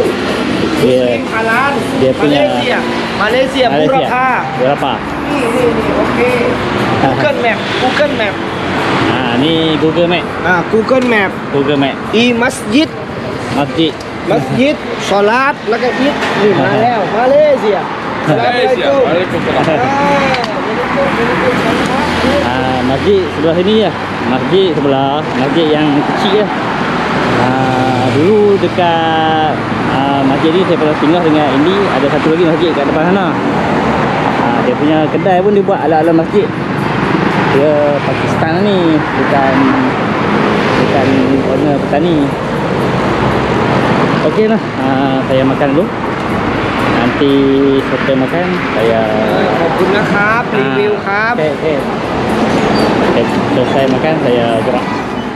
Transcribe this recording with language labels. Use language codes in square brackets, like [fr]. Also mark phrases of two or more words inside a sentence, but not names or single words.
[ms] Dia halal. dia punya Malaysia berapa? Berapa? Ni okey. Google Map. Ni Google Map. Google Map. Google Map. Masjid. Solat [th] แล้วก็ eat นี่มาแล้ว [ms] Malaysia. Masjid sebelah sini je. Masjid sebelah, masjid yang kecil je. Dulu dekat masjid ni saya pernah tinggal dengan ini. Ada satu lagi masjid kat depan sana. Dia punya kedai pun dia buat ala-ala masjid. Dia Pakistan ni, bukan owner petani. Okey lah, saya makan dulu. Nanti setelah makan saya [th] ขอบคุณนะครับรีวิวครับ [ms] Selesai makan saya gerak.